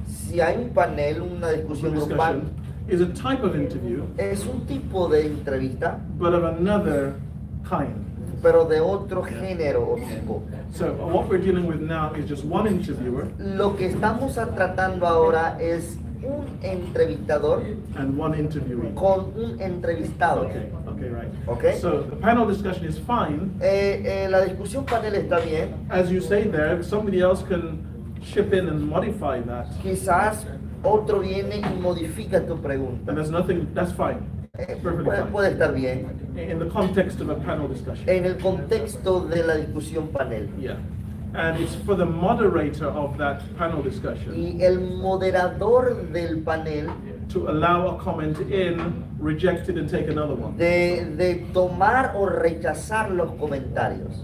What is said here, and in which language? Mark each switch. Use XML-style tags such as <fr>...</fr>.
<es>Si hay un panel, una discusión grupal,</es> <en>is a type of interview,</en> <es>es un tipo de entrevista,</es> <en>but of another kind.</en> <es>pero de otro género o tipo.</es> <en>So what we're dealing with now is just one interviewer</en> <es>Lo que estamos tratando ahora es un entrevistador</es> <en>and one interviewee.</en> <es>con un entrevistado.</es> <en>Okay, right. Okay. So the panel discussion is fine.</en> <es>La discusión panel está bien.</es> <en>As you say there, somebody else can chip in and modify that.</en> <es>Quizás otro viene y modifica tu</es> <en>And</en> <es>pregunta.</es> <en>there's nothing, that's fine. Perfectly</en> <es>Puede,</es> <en>fine.</en> <es>puede estar bien.</es> <en>In the context of a panel discussion.</en> <es>En el contexto de la discusión panel. Yeah.</es> <en>And it's for the moderator of that panel discussion</en> <es>Y el moderador del panel</es> <en>to allow a comment in, reject it, and take another one.</en> <es>de tomar o rechazar los comentarios.</es>